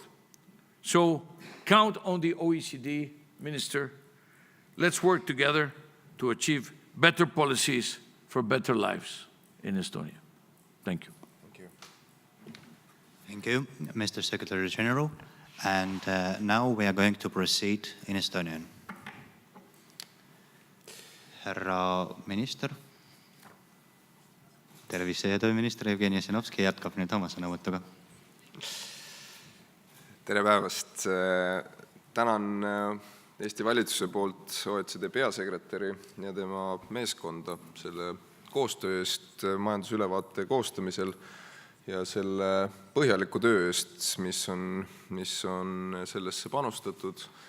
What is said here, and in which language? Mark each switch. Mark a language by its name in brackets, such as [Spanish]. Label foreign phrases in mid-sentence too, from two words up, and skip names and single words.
[English] So count on the OECD, Minister. Let's work together to achieve better policies for better lives in Estonia. Thank you. Thank you, Mr. Secretary General. And now we are going to proceed in Estonian. [Estonian] Härra minister, tervise- ja tööminister Jevgeni Ossinovski jätkab nüüd oma sõnavõtuga. Tere päevast! Tänan Eesti valitsuse poolt OECD peasekretäri ja tema meeskonda selle koostöö eest majandusülevaate koostamisel ja selle põhjaliku töö eest, mis on sellesse panustatud.